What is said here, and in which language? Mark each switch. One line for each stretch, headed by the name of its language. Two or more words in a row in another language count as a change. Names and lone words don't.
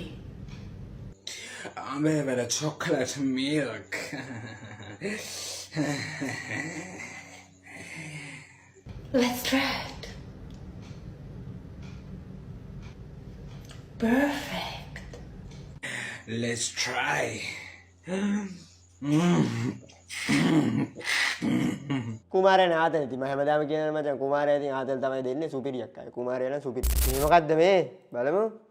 English: I'm having a chocolate milk. Let's try it. Perfect. Let's try.
Sinhala: කුමාරයා නාතල් ඉතින් මම හැමදාම කියනවා මචං කුමාරයා ඉතින් ආතල් තමයි දෙන්නේ සුපිරියක් අය. කුමාරයා නම් සුපිරි. මේ මොකද්ද මේ? බලමු.